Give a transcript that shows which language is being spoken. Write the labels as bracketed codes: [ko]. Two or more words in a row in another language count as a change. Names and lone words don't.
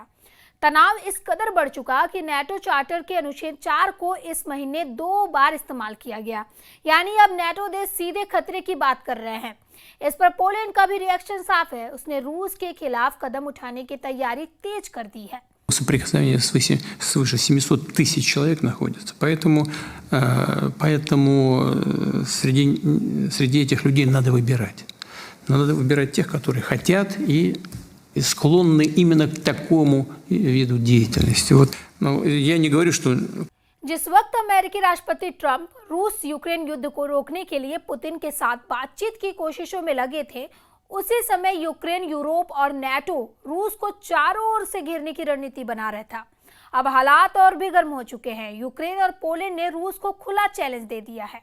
[hi] तनाव इस कदर बढ़ चुका कि नाटो चार्टर के अनुच्छेद 4 को इस महीने 2 बार इस्तेमाल किया गया। यानी अब नाटो देश सीधे खतरे की बात कर रहे हैं। इस पर पोलैंड का भी रिएक्शन साफ है। उसने रूस के खिलाफ कदम उठाने की तैयारी तेज कर दी है। [ru] Соприкосновение свыше 700 тысяч человек находится. Поэтому среди этих людей надо выбирать. Надо выбирать тех, которые хотят и склонны именно к такому виду деятельности. Я не говорю, что... [hi] जिस वक्त अमेरिकी राष्ट्रपति ट्रंप रूस यूक्रेन युद्ध को रोकने के लिए पुतिन के साथ बातचीत की कोशिशों में लगे थे, उसी समय यूक्रेन यूरोप और नाटो रूस को चारों ओर से घेरने की रणनीति बना रहा था। अब हालात और भी गर्म हो चुके हैं। यूक्रेन और पोलैंड ने रूस को खुला चैलेंज दे दिया है।